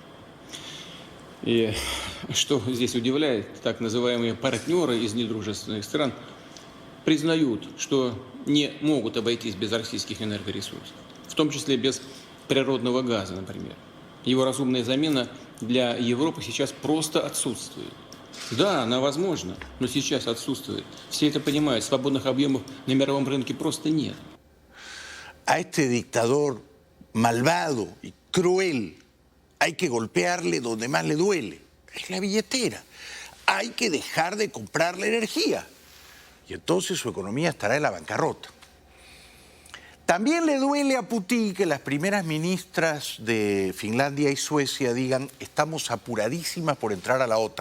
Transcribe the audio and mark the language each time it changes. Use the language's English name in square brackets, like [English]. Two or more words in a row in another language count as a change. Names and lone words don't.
[Russian] И что здесь удивляет, так называемые партнеры из недружественных стран признают, что не могут обойтись без российских энергоресурсов, в том числе без природного газа, например. Его разумная замена для Европы сейчас просто отсутствует. Да, она возможна, но сейчас отсутствует. Все это понимают, свободных объемов на мировом рынке просто нет. [Spanish] A este dictador malvado y cruel hay que golpearle donde más le duele, es la billetera. Hay que dejar de comprarle energía y entonces su economía estará en la bancarrota. También le duele a Putin que las primeras ministras de Finlandia y Suecia digan estamos apuradísimas por entrar a la OTAN.